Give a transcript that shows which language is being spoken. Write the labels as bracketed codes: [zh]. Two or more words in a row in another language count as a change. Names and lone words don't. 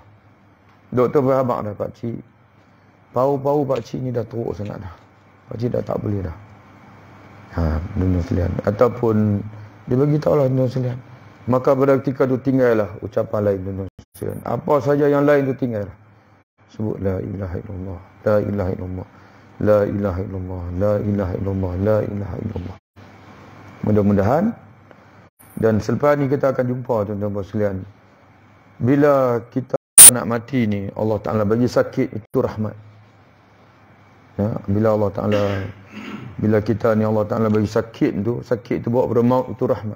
[ms] Doktor berhabaq dah, pakcik. Pau-pau pakcik ni dah teruk sangat dah. Pakcik dah tak boleh dah. Tuan-tuan sekalian. Ataupun dia bagi tahu lah tuan-tuan sekalian. Maka pada ketika tu tinggallah ucapan lain tuan-tuan sekalian. Apa saja yang lain tu tinggal. [ar] Sebut لا إله إلا الله، لا إله إلا الله، لا إله إلا الله، لا إله إلا الله، لا إله إلا الله. [ms] Mudah-mudahan. Dan selepas ni kita akan jumpa tuan-tuan sekalian. Bila kita nak mati ni, Allah Ta'ala bagi sakit, itu rahmat. Bila kita ni Allah Ta'ala bagi sakit tu bawa pada maut, itu rahmat.